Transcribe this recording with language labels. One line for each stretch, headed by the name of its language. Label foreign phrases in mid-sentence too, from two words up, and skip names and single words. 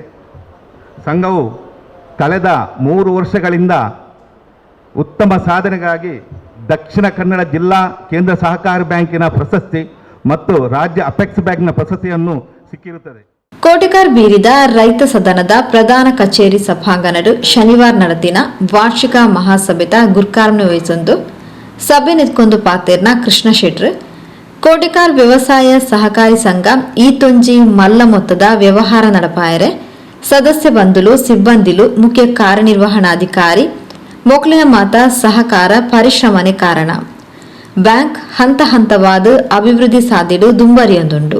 Kannada: ಸಂಘವು ಕಳೆದ 3 ವರ್ಷಗಳಿಂದ ಉತ್ತಮ ಸಾಧನೆಗಾಗಿ ದಕ್ಷಿಣ ಕನ್ನಡ ಜಿಲ್ಲಾ ಕೇಂದ್ರ ಸಹಕಾರಿ ಬ್ಯಾಂಕಿನ ಪ್ರಶಸ್ತಿ ಮತ್ತು ರಾಜ್ಯ ಅಪೆಕ್ಸ್ ಬ್ಯಾಂಕ್ನ ಪ್ರಶಸ್ತಿಯನ್ನು ಸಿಕ್ಕಿರುತ್ತದೆ.
Tulu: ಕೋಟೆಕಾರ್ ಬೀರಿದ ರೈತ ಸದನದ ಪ್ರಧಾನ ಕಚೇರಿ ಸಭಾಂಗಣಡು ಶನಿವಾರ ನಡೆದಿನ ವಾರ್ಷಿಕ ಮಹಾಸಭೆದ ಗುರ್ಕಾರ್ನ ವಹಿಸೊಂದು ಸಭೆ ನಿಂತ್ಕೊಂಡು ಪಾತೇರ್ನ ಕೃಷ್ಣ ಶೆಟ್ರು ಕೋಟೆಕಾರ್ ವ್ಯವಸಾಯ ಸಹಕಾರಿ ಸಂಘ ಈತೊಂಜಿ ಮಲ್ಲ ಮೊತ್ತದ ವ್ಯವಹಾರ ನಡಪಾಯರೆ ಸದಸ್ಯ ಬಂಧುಲು ಸಿಬ್ಬಂದಿಲು ಮುಖ್ಯ ಕಾರ್ಯನಿರ್ವಹಣಾಧಿಕಾರಿ ಮೊಕ್ಲಿನ ಮಾತ ಸಹಕಾರ ಪರಿಶ್ರಮನೆ ಕಾರಣ ಬ್ಯಾಂಕ್ ಹಂತ ಹಂತವಾದ ಅಭಿವೃದ್ಧಿ ಸಾಧಿಡು ದುಂಬರಿಯೊಂದುಂಡು.